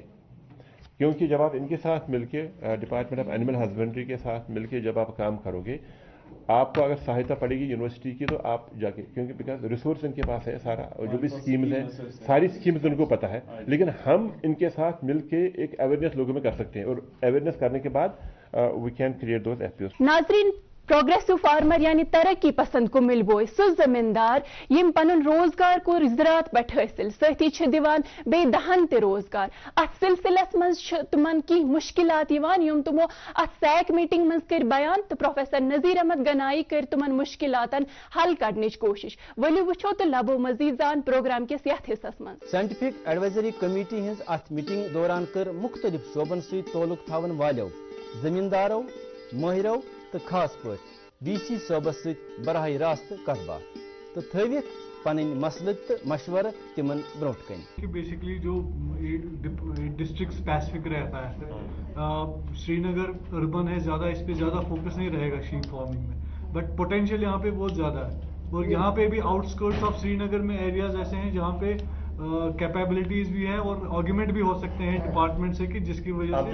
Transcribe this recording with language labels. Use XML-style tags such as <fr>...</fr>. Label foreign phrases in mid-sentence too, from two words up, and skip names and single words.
<hi>क्योंकि जब आप इनके साथ मिलके</hi> <en>department of animal husbandry</en> <hi>के साथ मिलके जब आप काम करोगे, आपको अगर सहायता पड़ेगी यूनिवर्सिटी की तो आप जाके, क्योंकि बिकॉज रिसोर्स इनके पास है सारा, और जो भी स्कीम्स हैं सारी स्कीम्स उनको पता है, लेकिन हम इनके साथ मिलके एक अवेयरनेस लोगों में कर सकते हैं, और अवेयरनेस करने के बाद</hi> <en>we can create those FPOs.</en> <ks>नाज़रीन,</ks> <en>progressive farmer</en> <ks>यानी तरक्की पसंद को मिलबोय सो जमींदार यम पन रोजगार को ज़राअत पे हासिल सती दिवान बे दहन ते रोजगार अत सिलसिलस मज तुमन की मुश्किलात यम तुमो अत सैक मीटिंग मज कर बयान तो प्रोफेसर नज़ीर अहमद गनाई कर तुमन मुश्किलातन हल करने कोशिश वलियो वुछो तो लबो मजीद जान प्रोग्राम के यथ हिस्सस मज</ks> <en>scientific advisory committee</en> <ks>हज अत मीटिंग दौरान कर मुख्तलिफ शोबन सहित ताल्लुक थावन वालों जमींदारों माहिरों तो खास पे DC सोबस सहित बराह रास्त कथ बात तो थविक पन मसल तो मशवर तिमन ब्रोट कन</ks> <hi>बेसिकली जो</hi> <en>district specific</en> <hi>रहता है श्रीनगर अर्बन है ज़्यादा इस पे ज़्यादा फोकस नहीं रहेगा</hi> <en>sheep farming</en> <hi>में बट पोटेंशियल यहाँ पे बहुत ज़्यादा है और यहाँ पे भी</hi> <en>outskirts of Srinagar</en> <hi>में एरियाज ऐसे हैं जहाँ पे कैपेबिलिटीज भी है और आर्ग्यूमेंट भी हो सकते हैं डिपार्टमेंट से कि जिसकी वजह से</hi>